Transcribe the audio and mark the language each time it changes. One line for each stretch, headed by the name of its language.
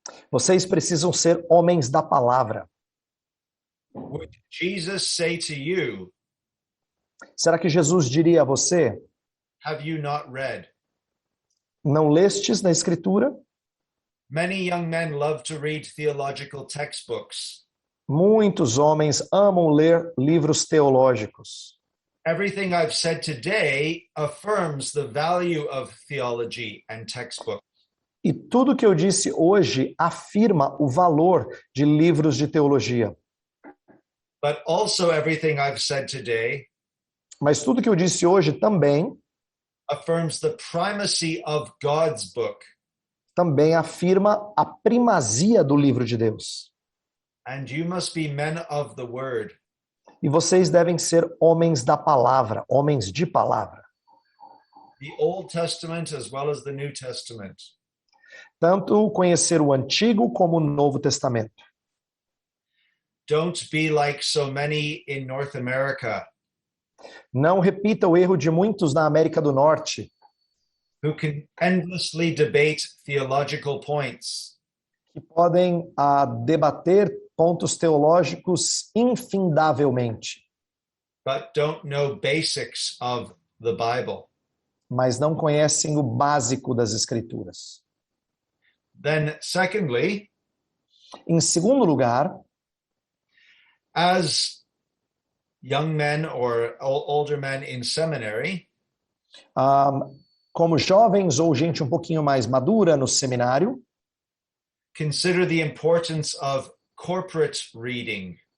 Portuguese: Vocês precisam ser homens da palavra.
English: Would Jesus say to you,
Portuguese: Será que Jesus diria a você:
English: have you not read?
Portuguese: não lestes na escritura?
English: Many young men love to read theological textbooks.
Portuguese: Muitos homens amam ler livros teológicos.
English: Everything I've said today affirms the value of theology and textbooks.
Portuguese: E tudo que eu disse hoje afirma o valor de livros de teologia.
English: But also everything I've said today
Portuguese: Mas tudo que eu disse hoje também
English: affirms the primacy of God's book.
Portuguese: afirma a primazia do livro de Deus.
English: And you must be men of the word.
Portuguese: E vocês devem ser homens da palavra, homens de palavra.
English: The Old Testament as well as the New Testament.
Portuguese: Tanto conhecer o Antigo como o Novo Testamento.
English: Don't be like so many in North America
Portuguese: Não repita o erro de muitos na América do Norte,
English: who can endlessly debate theological points,
Portuguese: que podem debater pontos teológicos infindavelmente,
English: but don't know basics of the Bible.
Portuguese: mas não conhecem o básico das Escrituras.
English: Then, secondly,
Portuguese: Em segundo lugar,
English: as young men or older men in seminary,
Portuguese: como jovens ou gente um pouquinho mais madura no seminário,
English: consider the importance of corporate reading.